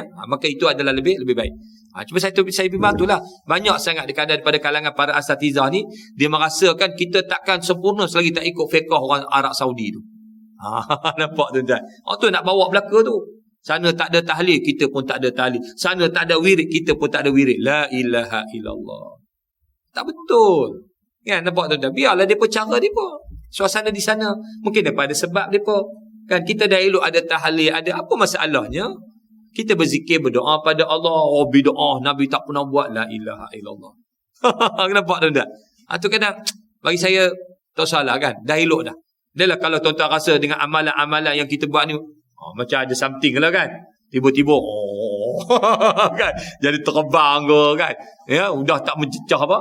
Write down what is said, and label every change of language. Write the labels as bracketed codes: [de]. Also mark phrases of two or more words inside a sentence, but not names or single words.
[ms] Maka itu adalah lebih baik. Cuma saya bimbang itulah. Banyak sangat daripada kalangan para asatizah ni, dia merasakan kita takkan sempurna selagi tak ikut fiqh orang Arab Saudi tu. Nampak tuan-tuan? Tu nak bawa belaka tu. Sana tak ada tahlil, kita pun tak ada tahlil. Sana tak ada wirid, kita pun tak ada wirid. [ar] لا إله إلا الله. [ms] Tak betul. Kan nampak tuan-tuan? Biarlah depa cara depa. Suasana di sana mungkin daripada sebab depa. Kan kita dah elok ada tahlil, ada apa masalahnya? Kita berzikir, berdoa pada Allah. Bid'ah Nabi tak pernah buat. [ar] لا إله إلا الله. [ms] Nampak tuan-tuan? Tu kadang bagi saya tak salah kan? Dah elok dah. Dah kalau tuan-tuan rasa dengan amalan-amalan yang kita buat ni macam ada something lah kan. Tiba-tiba kan jadi terbang ke kan. Ya, udah tak menjejak apa?